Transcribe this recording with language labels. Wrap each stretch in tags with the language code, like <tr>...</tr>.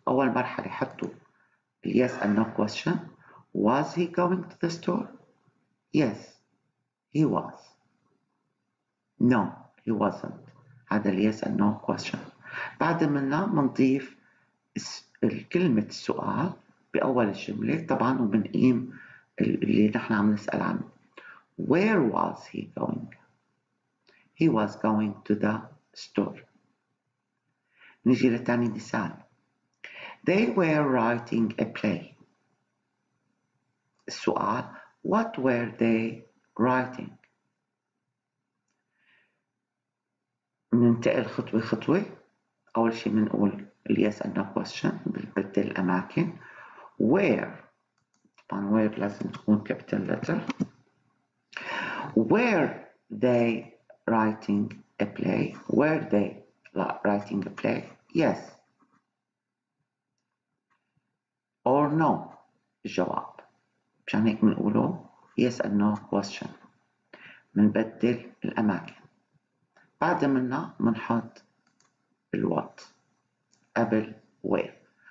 <ar>أول مرحلة حطوا</ar> <en>yes and no question. Was he going to the store? Yes, he was. No, he wasn't.</en> <ar>هذا ال yes and no question. بعد منا بنضيف كلمة السؤال بأول الجملة طبعا وبنقيم اللي نحن عم نسأل عنه.</ar> <en>Where was he going? He was going to the store.</en> <ar>نجي لتاني مثال.</ar> <en>They were writing a play.</en> <ar>السؤال</ar> <en>what were they writing?</en> <ar>ننتقل خطوة خطوة. أول شيء بنقول yes and no question بنبدل الأماكن.</ar> <en>Where</en> <ar>طبعا</ar> <en>where</en> <ar>لازم تكون</ar> <en>capital letter. Were they writing a play? Were they writing a play? Yes or no.</en> <ar>الجواب مشان هيك بنقوله yes and no question. بنبدل الأماكن. بعد منا بنحط الوات قبل where.</ar>